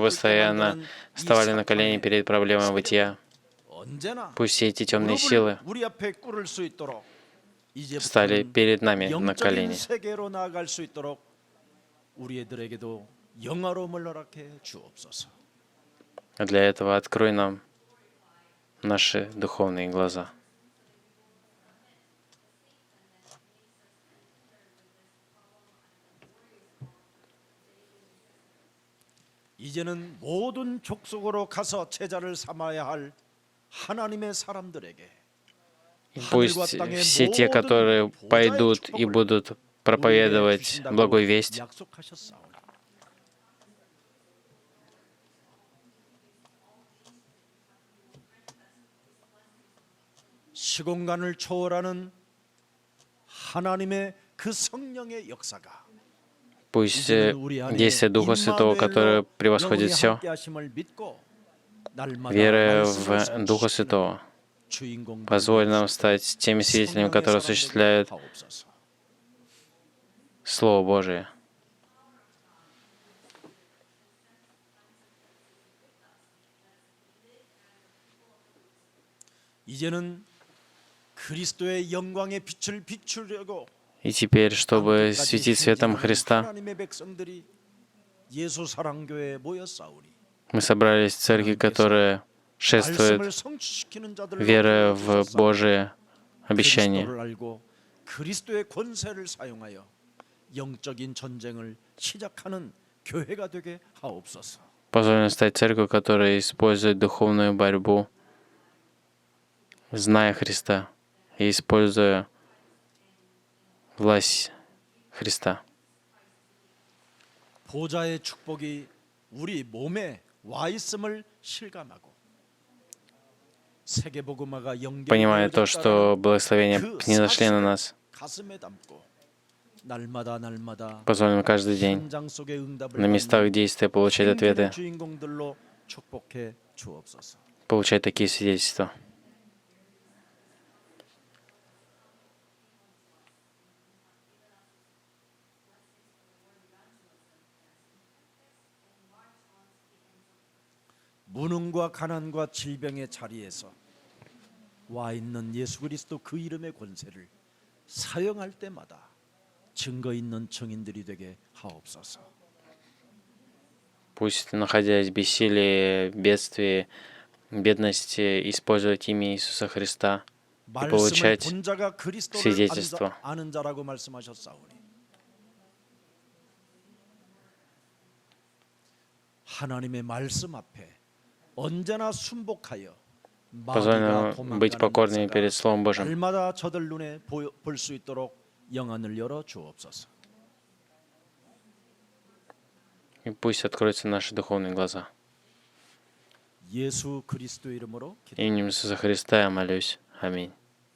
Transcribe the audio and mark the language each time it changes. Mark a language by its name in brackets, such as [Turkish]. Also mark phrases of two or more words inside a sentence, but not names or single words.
[Russian] постоянно [Korean] 만드는 이 [Russian] вставали на колени [Korean] 사탄의 [Russian] перед проблемой [Korean] 세력을 [Russian] бытия. [Korean] 언제나 [Russian] Пусть все эти темные [Korean] 무릎을 [Russian] силы [Korean] 우리 앞에 꿇을 수 있도록 [Russian] стали [Korean] 이제부터는 [Russian] перед нами на [Korean] 영적인 [Russian] колени. [Korean] 세계로 나아갈 수 있도록 우리들에게도 영화로움을 허락해 주옵소서. [Russian] А для этого открой нам наши духовные глаза. [Korean] 이제는 모든 족속으로 가서 제자를 삼아야 할 하나님의 사람들에게 [Russian] И пусть все те, которые пойдут и будут проповедовать благую весть, [Korean] 약속하셨사오니 시공간을 초월하는 하나님의 그 성령의 역사가 [Russian] пусть [Korean] 이제는 우리 안에 [Russian] действие Духа Святого, которое [Korean] 임마누엘로 [Russian] превосходит [Korean] 영원히 [Russian] все, [Korean] 함께하심을 믿고 날마다 [Russian] веруя [Korean] 말씀을 [Russian] в Духа [Korean] 성취시키는 [Russian] Святого, [Korean] 주인공 [Russian] позволь нам стать теми свидетелями, которые осуществляют [Korean] 하옵소서. [Russian] Слово Божие. [Korean] 이제는 그리스도의 영광의 빛을 비추려고 [Russian] И теперь, чтобы [Korean] 땅끝까지 [Russian] светить светом [Korean] 행진하는 [Russian] Христа, [Korean] 하나님의 백성들이 예수 사랑교회에 모였사오니 [Russian] мы собрались в церкви, которая шествует, [Korean] 말씀을 성취시키는 자들로 [Russian] веруя в [Korean] 불러주셨사오니 [Russian] Божие обещание. [Korean] 그리스도를 알고 그리스도의 권세를 사용하여 영적인 전쟁을 시작하는 교회가 되게 하옵소서. [Russian] Позволь нам стать церковью, которая использует духовную борьбу, зная Христа и используя власть Христа. [Korean] 보좌의 축복이 우리 몸에 와 있음을 실감하고 세계복음화가 [Russian] Понимая то, что благословения [Korean] 그 [Russian] не зашли на [Korean] 사실을 [Russian] нас, [Korean] 가슴에 담고 날마다 [Russian] позволь нам каждый день [Korean] 현장 속의 응답을 [Russian] на местах [Korean] 받는 [Russian] действия получать [Korean] 행진의 [Russian] ответы, [Korean] 주인공들로 축복해 주옵소서. [Russian] получать такие свидетельства. [Korean] 무능과 가난과 질병의 자리에서 와 있는 예수 그리스도 그 이름의 권세를 사용할 때마다 증거 있는 증인들이 되게 하옵소서. [Russian] Пусть, находясь в бессилии, бедствии, бедности, использовать имя Иисуса Христа и [Korean] 말씀을 [Russian] получать [Korean] 본 자가 그리스도를 [Russian] свидетельство. [Korean] 아는 자라고 말씀하셨사오니 하나님의 말씀 앞에 언제나 순복하여 [Russian] Позволь [Korean] 마귀가 [Russian] нам быть [Korean] 도망가는 [Russian] покорными [Korean] 역사가 [Russian] перед Словом Божьим. [Korean] 날마다 저들 눈에 볼 수 있도록 영안을 열어 주옵소서. [Russian] И пусть откроются наши духовные глаза. [Korean] 예수 그리스도 이름으로 기도. [Russian] Именем Иисуса Христа я молюсь. Аминь.